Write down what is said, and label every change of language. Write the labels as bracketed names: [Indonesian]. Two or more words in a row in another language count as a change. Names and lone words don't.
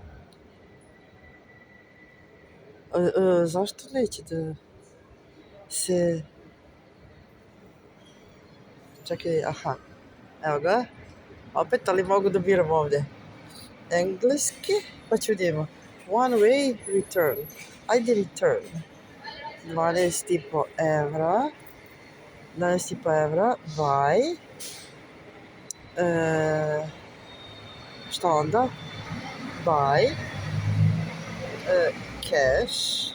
[Serbian] Zašto neće da se... Čekaj, aha. Evo ga. Opet, ali mogu da biram ovde. Engleski, pa ću da imamo. [English] One way return. [Serbian] Ajde return. 12,5 evra. 12,5 evra. Buy. Šta onda? [English] Buy. Cash.